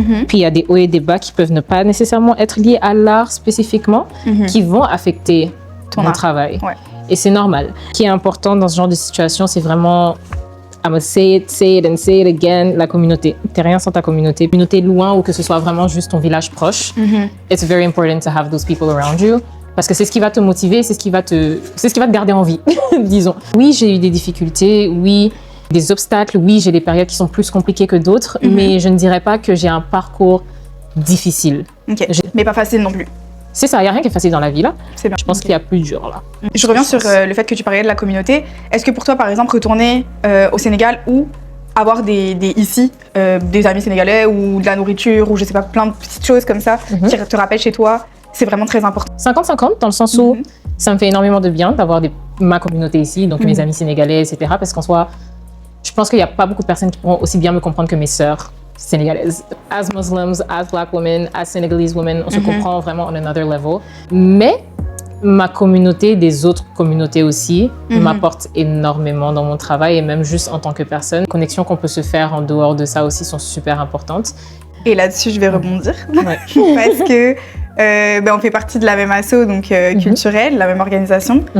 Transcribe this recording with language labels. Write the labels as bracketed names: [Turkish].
[French] Puis il y a des hauts et des bas qui peuvent ne pas nécessairement être liés à l'art spécifiquement, qui vont affecter mon travail. Ouais. Et c'est normal. Ce qui est important dans ce genre de situation, c'est vraiment, [English] I'm gonna say it and say it again, [French] la communauté. T'es rien sans ta communauté. Communauté loin ou que ce soit vraiment juste ton village proche. [English] It's very important to have those people around you. [French] Parce que c'est ce qui va te motiver, c'est ce qui va te garder en vie, disons. Oui, j'ai eu des difficultés, oui, des obstacles, oui, j'ai des périodes qui sont plus compliquées que d'autres, mais je ne dirais pas que j'ai un parcours difficile. Ok, mais pas facile non plus. C'est ça, il n'y a rien qui est facile dans la vie, là. C'est bien. Je pense qu'il y a plus dur, là. Je reviens sur le fait que tu parlais de la communauté. Est-ce que pour toi, par exemple, retourner au Sénégal ou avoir ici des amis sénégalais ou de la nourriture ou je sais pas, plein de petites choses comme ça qui te rappellent chez toi, c'est vraiment très important. 50-50, dans le sens où ça me fait énormément de bien d'avoir ma communauté ici, donc mes amis sénégalais, etc. Parce qu'en soi, je pense qu'il n'y a pas beaucoup de personnes qui pourront aussi bien me comprendre que mes sœurs sénégalaises. [English] As Muslims, as Black women, as Senegalese women, [French] on se comprend vraiment [English] on another level. [French] Mais ma communauté, des autres communautés aussi, m'apporte énormément dans mon travail et même juste en tant que personne. Les connexions qu'on peut se faire en dehors de ça aussi sont super importantes. Et là-dessus, je vais rebondir parce que on fait partie de la même asso, donc culturelle, la même organisation.